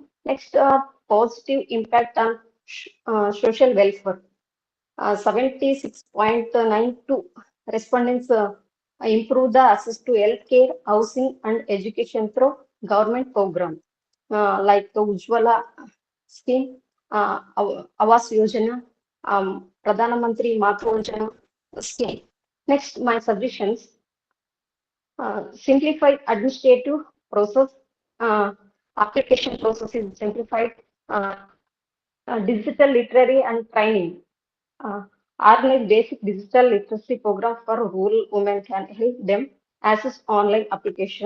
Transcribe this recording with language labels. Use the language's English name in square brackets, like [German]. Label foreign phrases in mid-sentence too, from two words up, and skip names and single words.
[English] Next, positive impact on social welfare. 76.92 respondents improve the access to healthcare, housing, and education through government program like the Ujjwala scheme, Awas Yojana, Pradhana Mantri Matru Vanjana scheme. Next, my suggestions. Simplified administrative process, application process is simplified, digital literary and training. Organize basic digital literacy program for rural women can help them access online application.